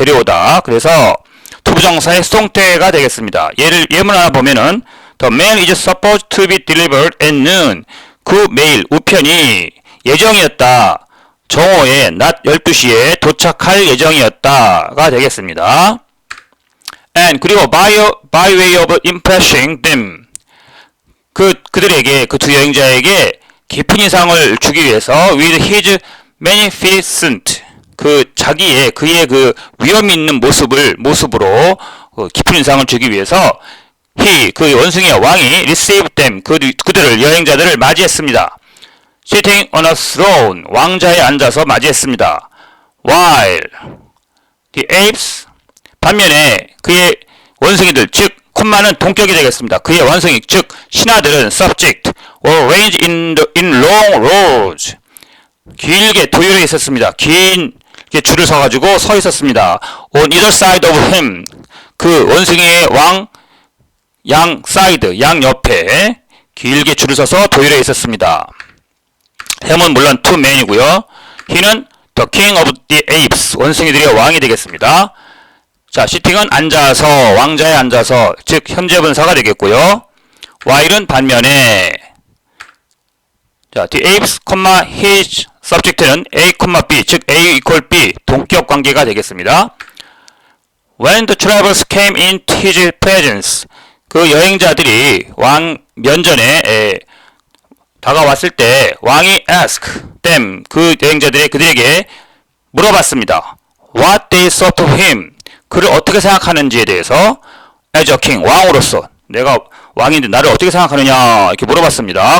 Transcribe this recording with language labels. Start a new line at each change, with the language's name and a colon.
Korean: 데려오다. 그래서 투부정사의 수동태가 되겠습니다. 예문 하나 보면은
English: the mail is supposed to be delivered at noon.
Korean: 그 메일, 우편이 예정이었다. 정오에 낮 12시에 도착할 예정이었다가 되겠습니다. And 그리고
English: by way of impressing them,
Korean: 그들에게, 그 두 여행자에게 깊은 인상을 주기 위해서
English: with his magnificent,
Korean: 그의 그 위험 있는 모습으로 깊은 인상을 주기 위해서 그 원숭이의 왕이
English: received them,
Korean: 그들을, 여행자들을 맞이했습니다.
English: sitting on a throne,
Korean: 왕자에 앉아서 맞이했습니다.
English: while the apes,
Korean: 반면에 그의 원숭이들, 즉 콤마는 동격이 되겠습니다. 그의 원숭이, 즉 신하들은
English: subject were ranged in long rows,
Korean: 길게 도열해 있었습니다. 긴 줄을 서가지고 서 있었습니다.
English: on either side of him,
Korean: 그 원숭이의 왕 양 사이드, 양 옆에 길게 줄을 서서 도일에 있었습니다. 햄은 물론 to man이고요. he는
English: the king of the apes,
Korean: 원숭이들의 왕이 되겠습니다. 자, sitting은 앉아서, 왕자에 앉아서, 즉 현재 분사가 되겠고요. while은 반면에, 자,
English: the apes, his subject
Korean: 는 A, B, 즉 A equal B, 동격 관계가 되겠습니다.
English: When the travelers came into his presence,
Korean: 그 여행자들이 왕 면전에 다가왔을 때 왕이
English: ask them,
Korean: 그 여행자들의 그들에게 물어봤습니다.
English: What they thought of him,
Korean: 그를 어떻게 생각하는지에 대해서
English: as a king,
Korean: 왕으로서 내가 왕인데 나를 어떻게 생각하느냐 이렇게 물어봤습니다.